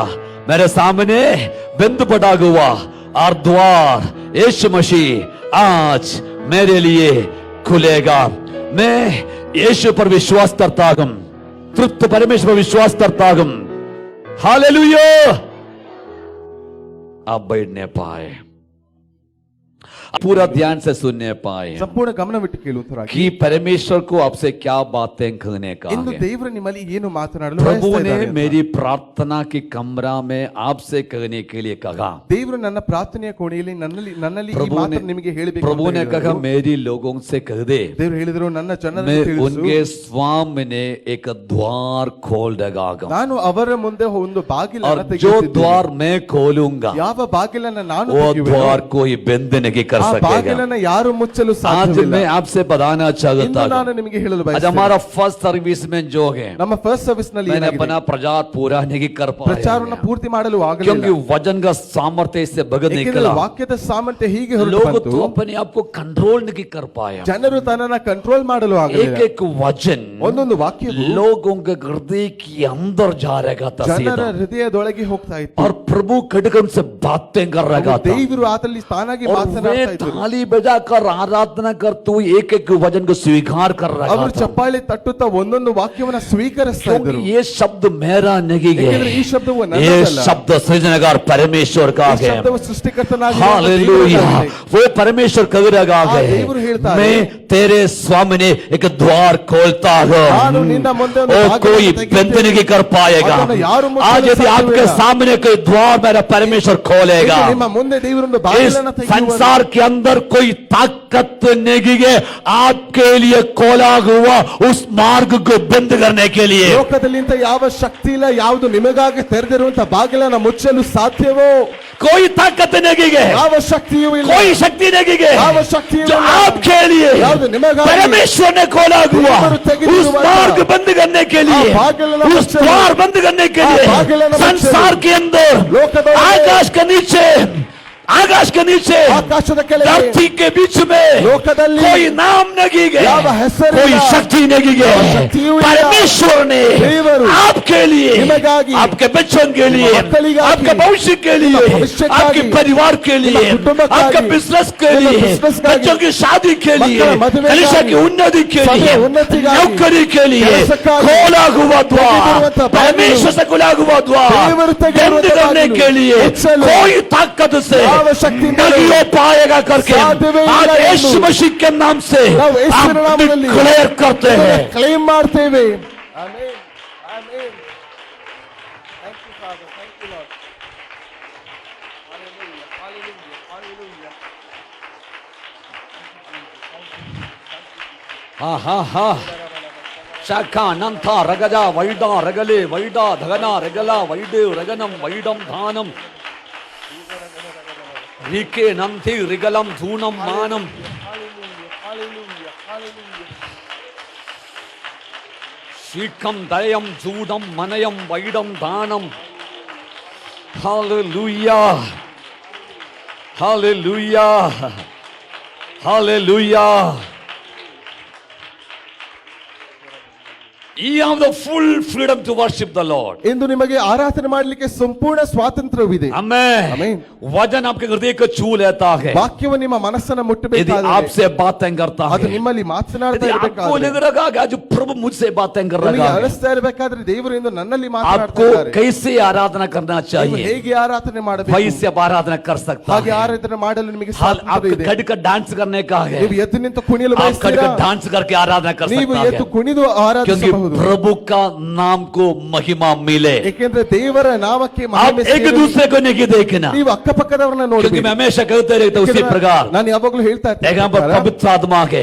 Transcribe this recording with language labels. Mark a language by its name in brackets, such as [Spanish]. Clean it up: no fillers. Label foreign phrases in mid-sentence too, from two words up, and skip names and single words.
[Hindi] मेरे सामने बंद पड़ा हुआ और द्वार यीशु मसीह आज मेरे लिए खुलेगा। मैं यीशु पर विश्वास करता हूं, तृप्त परमेश्वर पर विश्वास करता हूं। हालेलुया। आप बैठने पाए, पूरा ध्यान से सुनने पाए [Kannada] ಸಂಪೂರ್ಣ ಗಮನವಿಟ್ಟು ಕೇಳುವಂತರಾಗಿ [Hindi] कि परमेश्वर को आपसे क्या बातें कहने का [Kannada] ಇಂದು [Hindi] है। [Kannada] ದೇವರು ನಿಮ್ಮಲ್ಲಿ ಏನು ಮಾತನಾಡಲು [Hindi] प्रभु [Kannada] ಬಯಸ್ತಾ [Hindi] ने [Kannada] ಇದ್ದಾರೆ ಅಂತ. [Hindi] मेरी प्रार्थना के कमरा में आपसे कहने के लिए कहा। [Kannada] ದೇವರು ನನ್ನ ಪ್ರಾರ್ಥನೆಯ ಕೋಣೆಯಲ್ಲಿ ನನ್ನಲ್ಲಿ ಈ [Hindi] प्रभु ने [Kannada] ಮಾತನ್ನು ನಿಮಗೆ ಹೇಳಬೇಕು [Hindi] प्रभु [Kannada] ಅಂತ [Hindi] ने [Kannada] ಹೇಳಿದರು. [Hindi] कहा मेरी लोगों से कह दे, [Kannada] ದೇವರು ಹೇಳಿದರು ನನ್ನ ಜನರನ್ನು [Hindi] मैं [Kannada] ತಿಳಿಸು, [Hindi] उनके सामने एक द्वार खोल देगा [Kannada] ನಾನು ಅವರ ಮುಂದೆ ಒಂದು [Hindi] और [Kannada] ಬಾಗಿಲನ್ನು [Hindi] जो [Kannada] ತೆಗೆಯುತ್ತಿದ್ದೇನೆ. [Hindi] द्वार मैं खोलूंगा [Kannada] ಯಾವ ಬಾಗಿಲನ್ನು ನಾನು [Hindi] वो [Kannada] ತೆಗೆಯುವೆನೋ, [Hindi] द्वार कोई बंद नहीं कर [Kannada] ಆ [Hindi] सकेगा। [Kannada] ಬಾಗಿಲನ್ನು ಯಾರು ಮುಚ್ಚಲು [Hindi] आज [Kannada] ಸಾಧ್ಯವಿಲ್ಲ. [Hindi] मैं आपसे बताना चाहता [Kannada] ಇಂದು ನಾನು [Hindi] हूं, [Kannada] ನಿಮಗೆ ಹೇಳಲು [Hindi] आज [Kannada] ಬಯಸುತ್ತೇನೆ. [Hindi] हमारा [English] first service [Hindi] में जो है [Kannada] ನಮ್ಮ [English] first service [Kannada] ನಲ್ಲಿ [Hindi] मैंने [Kannada] ಏನಾಗಿದೆ? [Hindi] अपना प्रचार पूरा नहीं कर [Kannada] ಪ್ರಚಾರವನ್ನು [Hindi] पाया [Kannada] ಪೂರ್ತಿ ಮಾಡಲು ಆಗಲಿಲ್ಲ. [Hindi] क्योंकि वचन का सामर्थ्य इससे भगत [Kannada] ಏಕೆಂದರೆ [Hindi] निकला। [Kannada] ವಾಕ್ಯದ ಸಾಮರ್ಥ್ಯ ಹೀಗೆ ಹೊರಟು [Hindi] लोग [Kannada] ಬಂತು. [Hindi] तो अपने आप को कंट्रोल नहीं कर पाया। [Kannada] ಜನರು ತನ್ನನ್ನ ಕಂಟ್ರೋಲ್ ಮಾಡಲು ಆಗಲಿಲ್ಲ. [Hindi] एक एक वचन [Kannada] ಒಂದೊಂದು ವಾಕ್ಯವು [Hindi] लोगों के हृदय के अंदर जा रहा था [Kannada] ಜನರ [Hindi] सीधा, [Kannada] ಹೃದಯದೊಳಗೆ ಹೋಗ್ತಾ ಇತ್ತು. [Hindi] और प्रभु खड़गन से बातें कर रहा था। [Kannada] ದೇವರು ಆತಲ್ಲಿ ತಾನಾಗಿ [Hindi] और वे [Kannada] ಮಾತನಾಡ್ತಾ ಇದ್ರು. [Hindi] थाली बजाकर आराधना करते हुए एक एक वचन को स्वीकार कर रहा [Kannada] ಅವರು [Hindi] था, [Kannada] ಚಪ್ಪಾಳಿ ತಟ್ಟುತ್ತಾ ಒಂದೊಂದು ವಾಕ್ಯವನ್ನ ಸ್ವೀಕರಿಸ್ತಾ [Hindi] क्योंकि [Kannada] ಇದ್ರು. [Hindi] ये शब्द मेरा नहीं [Kannada] ಯಾಕಂದ್ರೆ ಈ [Hindi] है, [Kannada] ಶಬ್ದವು [Hindi] ये [Kannada] ನನ್ನದಲ್ಲ. [Hindi] शब्द सृजनकार परमेश्वर का [Kannada] ಈ [Hindi] है। [Kannada] ಶಬ್ದವು ಸೃಷ್ಟಿಕರ್ತನಾಗಿರುವ [Hindi] हालेलुया, [Kannada] ದೇವರದಾಗಿದೆ. [Hindi] वो परमेश्वर कह रहा है, [Kannada] ದೇವರು ಹೇಳ್ತಾರೆ, [Hindi] मैं तेरे सामने एक द्वार खोलता हूँ [Kannada] ನಾನು ನಿನ್ನ ಮುಂದೆ ಒಂದು [Hindi] और [Kannada] ಬಾಗಿಲನ್ನು [Hindi] कोई [Kannada] ತೆಗೆಯುತ್ತೇನೆ. [Hindi] बंद नहीं कर पाएगा। [Kannada] ಅದನ್ನು ಯಾರು ಮುಚ್ಚಲು [Hindi] आज यदि आपके [Kannada] ಸಾಧ್ಯವಿಲ್ಲ. [Hindi] सामने कोई द्वार मेरा परमेश्वर खोलेगा, [Kannada] ಈಗ ನಿಮ್ಮ ಮುಂದೆ ದೇವರೊಂದು [Hindi] इस [Kannada] ಬಾಗಿಲನ್ನು ತೆಗೆಯುವನು. [Hindi] संसार के अंदर कोई ताकत नहीं है आपके लिए खोला हुआ उस मार्ग को बंद करने के लिए। [Kannada] ಲೋಕದಲ್ಲಿ ಇಂಥ ಯಾವ ಶಕ್ತಿ ಇಲ್ಲ, ಯಾವುದು ನಿಮಗಾಗಿ ತೆರೆದಿರುವಂತ ಬಾಗಿಲನ್ನು ಮುಚ್ಚಲು ಸಾಧ್ಯವೋ? [Hindi] कोई ताकत नहीं है, [Kannada] ಯಾವ ಶಕ್ತಿಯೂ ಇಲ್ಲ, [Hindi] कोई शक्ति नहीं है [Kannada] ಯಾವ ಶಕ್ತಿಯೂ [Hindi] जो [Kannada] ಇಲ್ಲ. [Hindi] आपके लिए [Kannada] ಯಾವುದು ನಿಮಗಾಗಿ [Hindi] परमेश्वर ने खोला हुआ [Kannada] ದೇವರು ತೆಗೆದಿರುವ [Hindi] उस मार्ग बंद करने के लिए, [Kannada] ಆ ಬಾಗಿಲನ್ನು [Hindi] उस [Kannada] ಮುಚ್ಚಲು, [Hindi] द्वार बंद करने के [Kannada] ಆ [Hindi] लिए [Kannada] ಬಾಗಿಲನ್ನು ಮುಚ್ಚಲು, [Hindi] संसार के अंदर, [Kannada] ಲೋಕದೊಳಗೆ, [Hindi] आकाश के नीचे, आकाश के नीचे, [Kannada] ಆಕಾಶದ ಕೆಳಗೆ, [Hindi] धरती के बीच में [Kannada] ಲೋಕದಲ್ಲಿ [Hindi] कोई नाम नहीं है, [Kannada] ಯಾವ ಹೆಸರಿಲ್ಲ, [Hindi] कोई शक्ति नहीं [Kannada] ಯಾವ [Hindi] है। [Kannada] ಶಕ್ತಿಯೂ ಇಲ್ಲ. [Hindi] परमेश्वर ने [Kannada] ದೇವರು [Hindi] आपके लिए, [Kannada] ನಿಮಗಾಗಿ, [Hindi] आपके बच्चों के लिए, [Kannada] ಮಕ್ಕಳಿಗಾಗಿ, [Hindi] आपके भविष्य के लिए, [Kannada] ನಿಮ್ಮ ಭವಿಷ್ಯಕ್ಕಾಗಿ, [Hindi] आपके परिवार के लिए, [Kannada] ನಿಮ್ಮ ಕುಟುಂಬಕ್ಕಾಗಿ, [Hindi] आपके बिजनेस के [Kannada] ನಿಮ್ಮ [Hindi] लिए, [Kannada] ಬಿಸಿನೆಸ್ಗಾಗಿ, [Hindi] बच्चों की शादी के लिए, [Kannada] ಮಕ್ಕಳ ಮದುವೆಗಾಗಿ, [Hindi] कलीसिया की उन्नति के [Kannada] ಸಭೆಯ [Hindi] लिए, [Kannada] ಉನ್ನತಿಗಾಗಿ, [Hindi] नौकरी के लिए [Kannada] ಕೆಲಸಕ್ಕಾಗಿ, [Hindi] खोला हुआ द्वार, [Kannada] ತೆಗೆದಿರುವಂತ ಬಾಗಿಲು, [Hindi] परमेश्वर से खुला हुआ द्वार [Kannada] ದೇವರು [Hindi] बंद [Kannada] ತೆಗೆದಿರುವಂತ [Hindi] करने [Kannada] ಬಾಗಿಲು, [Hindi] के लिए [Kannada] ಮುಚ್ಚಲು [Hindi] कोई ताकत से [Kannada] ಯಾವ ಶಕ್ತಿಯಿಂದ [Hindi] नहीं हो पाएगा करके [Kannada] ಸಾಧ್ಯವೇ ಇಲ್ಲ [Hindi] आज [Kannada] ಎಂದು [Hindi] यीशु मसीह के नाम से [Kannada] ನಾವು ಯೇಸುವಿನ [Hindi] हम [Kannada] ನಾಮದಲ್ಲಿ [Hindi] डिक्लेयर करते हैं। [Kannada] ಕ್ಲೇಮ್ ಮಾಡ್ತೇವೆ. ಆಮೆನ್, ಆಮೆನ್. [English] Thank you, Father. Thank you, Lord. Hallelujah, hallelujah, hallelujah. हा हा हा शाखा नंथा रगजा वैडा रगले वैडा धगना रगला वैडे रगनम वैडम धानम रिके नंथि रिगलम धूनम मानम Hallelujah, hallelujah, hallelujah. शीकम दयम जूदम मनयम वैडम दानम हालेलुया हालेलुया हालेलुया। You have the full freedom to worship the Lord. [Kannada] ಇಂದು ನಿಮಗೆ ಆರಾಧನೆ ಮಾಡಲಿಕ್ಕೆ ಸಂಪೂರ್ಣ ಸ್ವಾತಂತ್ರ್ಯವಿದೆ. [English] Amen. Amen. [Hindi] वचन आपके हृदय को छू लेता है [Kannada] ವಾಕ್ಯವು ನಿಮ್ಮ ಮನಸ್ಸನ್ನು [Hindi] यदि [Kannada] ಮುಟ್ಟಬೇಕಾದರೆ, [Hindi] आपसे बातें करता [Kannada] ಅದು [Hindi] है। [Kannada] ನಿಮ್ಮಲ್ಲಿ ಮಾತನಾಡ್ತಾ [Hindi] यदि आपको [Kannada] ಇರಬೇಕಾದ್ರೆ, [Hindi] लग रहा है कि आज प्रभु मुझसे बातें कर [Kannada] ನಿಮಗೆ [Hindi] रहा है, [Kannada] ಅನಿಸ್ತಾ ಇರಬೇಕಾದ್ರೆ ದೇವರು ಇಂದು ನನ್ನಲ್ಲಿ [Hindi] आपको [Kannada] ಮಾತನಾಡ್ತಿದ್ದಾರೆ. [Hindi] कैसे आराधना करना [Kannada] ನೀವು [Hindi] चाहिए, [Kannada] ಹೇಗೆ ಆರಾಧನೆ ಮಾಡಬೇಕು, [Hindi] वैसे आप आराधना कर सकता [Kannada] ಹಾಗೆ [Hindi] है। [Kannada] ಆರಾಧನೆ ಮಾಡಲು ನಿಮಗೆ [Hindi] हाल [Kannada] ಸ್ವಾತಂತ್ರ್ಯ [Hindi] आपको [Kannada] ಇದೆ. [Hindi] खड़ कर डांस करने का है, [Kannada] ನೀವು ಎದ್ದು ನಿಂತು ಕುಣಿಯಲು [Hindi] आप खड़ [Kannada] ಬಯಸ್ತೀರಾ, [Hindi] कर डांस करके आराधना कर [Kannada] ನೀವು [Hindi] सकता [Kannada] ಎದ್ದು [Hindi] है, [Kannada] ಕುಣಿದು [Hindi] क्योंकि [Kannada] ಆರಾಧಿಸಬಹುದು. [Hindi] प्रभु का नाम को महिमा मिले। [Kannada] ಏಕೆಂದ್ರೆ ದೇವರ ನಾಮಕ್ಕೆ [Hindi] आप [Kannada] ಮಹಿಮೆ [Hindi] एक [Kannada] ಸೇರಲಿ. [Hindi] दूसरे को नहीं देखना, [Kannada] ನೀವು ಅಕ್ಕಪಕ್ಕದವರನ್ನ [Hindi] क्योंकि [Kannada] ನೋಡಿ. [Hindi] मैं हमेशा कहते रहता हूं उसी प्रकार [Kannada] ನಾನು ಯಾವಾಗಲೂ ಹೇಳ್ತಾ [Hindi] जगह पर [Kannada] ಇರ್ತೀನಿ, [Hindi] पवित्र आत्मा है,